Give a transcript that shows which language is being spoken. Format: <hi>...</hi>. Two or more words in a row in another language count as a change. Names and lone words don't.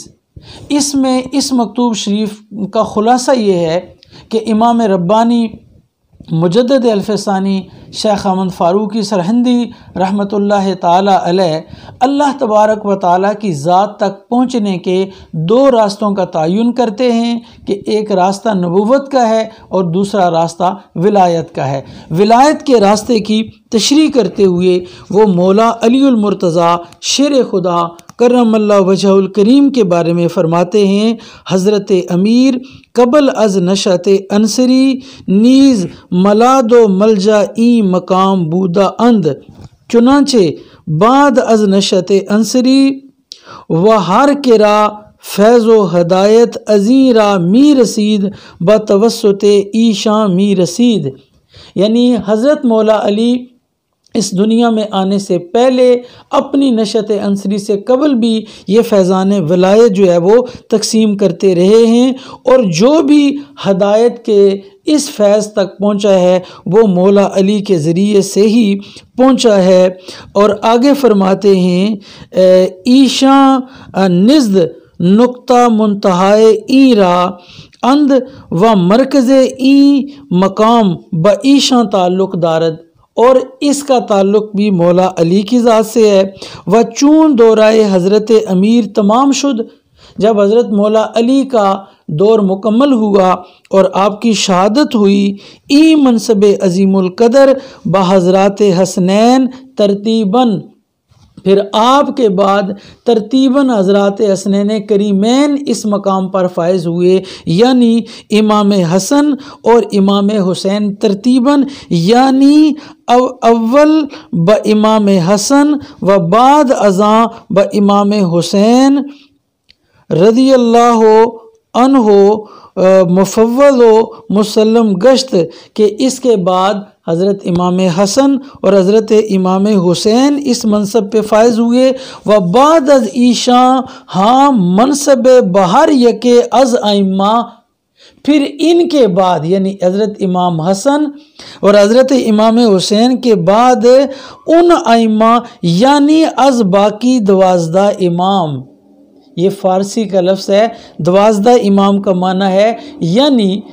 <ur>اس میں اس مکتوب شریف کا خلاصہ یہ ہے کہ امام ربانی مجدد الفسانی شیخ احمد فاروقی سرہندی رحمۃ اللہ تعالی علیہ اللہ تبارک و تعالیٰ کی ذات تک پہنچنے کے 2 راستوں کا تعین کرتے ہیں کہ ایک راستہ نبوت کا ہے اور دوسرا راستہ ولایت کا ہے۔ ولایت کے راستے کی تشریح کرتے ہوئے وہ مولا علی المرتضیٰ شیر خدا کرم اللہ وجہ الکریم کے بارے میں فرماتے ہیں،</ur> <fa>حضرت امیر قبل از نشأت انصری نیز ملاد و ملجا این مقام بودا اند، چنانچہ بعد از نشأت انصری و ہر کرا فیض و ہدایت ازیں را می رسید بتوسط ایشاں می رسید۔</fa> <ur>یعنی حضرت مولا علی اس دنیا میں آنے سے پہلے اپنی نشأت انصری سے قبل بھی یہ فیضان ولایت جو ہے وہ تقسیم کرتے رہے ہیں، اور جو بھی ہدایت کے اس فیض تک پہنچا ہے وہ مولا علی کے ذریعے سے ہی پہنچا ہے۔ اور آگے فرماتے ہیں،</ur> <fa>ایشاں نزد نقطہ منتہائے این را اند و مرکز این مقام با ایشاں تعلق دارد،</fa> <ur>اور اس کا تعلق بھی مولا علی کی ذات سے ہے۔</ur> <fa>و چون دورہ حضرت امیر تمام شد،</fa> <ur>جب حضرت مولا علی کا دور مکمل ہوا اور آپ کی شہادت ہوئی،</ur> <fa>ای منصب عظیم القدر بحضرات حسنین ترتیباً،</fa> <ur>پھر آپ کے بعد ترتیباً حضرات حسنین کریمین اس مقام پر فائز ہوئے، یعنی امام حسن اور امام حسین ترتیباً، یعنی</ur> <fa>اول با امام حسن و بعد ازاں با امام حسین</fa> <ur>رضی اللہ عنہ</ur> <fa>مفوض و مسلم گشت،</fa> <ur>کہ اس کے بعد حضرت امام حسن اور حضرت امام حسین اس منصب پہ فائز ہوئے۔</ur> <fa>و بعد از ایشاں ہاں منصب بہر یکے از ائمہ،</fa> <ur>پھر ان کے بعد یعنی حضرت امام حسن اور حضرت امام حسین کے بعد ان ائمہ یعنی از باقی 12 امام، یہ فارسی کا لفظ ہے، 12 امام کا معنی ہے یعنی</ur>